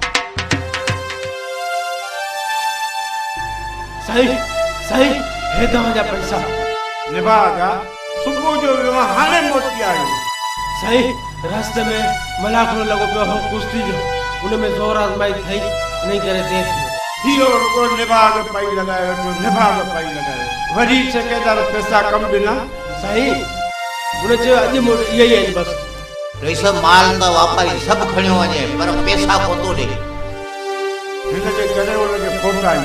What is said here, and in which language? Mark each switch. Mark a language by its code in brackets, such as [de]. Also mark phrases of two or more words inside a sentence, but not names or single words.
[sd] सही सही हे तव्हांजा पैसा। निभागा सुबुह जो वियो हाणे मोटी आयो। सही रास्ते में मलाखड़ो लॻो पियो हो कुश्ती जो, उन में ज़ोर आज़माई थई, नहीं करे देर हियो रुगो निभाग पाई लॻायो जो निभाग पाई लॻायो। वरी ठेकेदार पैसा कम ॾिना। सही उन चयो अॼु इहे ई आहिनि बसि। रईस माल त वापारी सभु खणियो वञे, पर पैसा कोन थो ॾे। हिनजे करे हुनखे फोट आई।